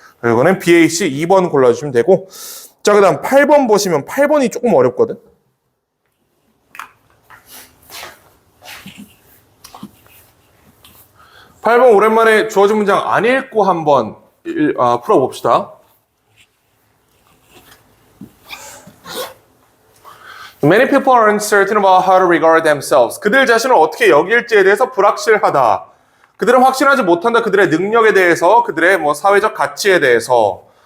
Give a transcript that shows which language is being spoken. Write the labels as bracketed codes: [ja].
[ko] 이거는 BAC 2번 골라주시면 되고, 자, 그 다음 8번 보시면 8번이 조금 어렵거든. 팔 번 오랜만에 주어진 문장 안 읽고 한번 풀어봅시다. [en] Many people are uncertain about how to regard themselves. [ko] 그들 자신을 어떻게 여길지에 대해서 불확실하다. 그들은 확신하지 못한다. 그들의 능력에 대해서, 그들의 사회적 가치에 대해서.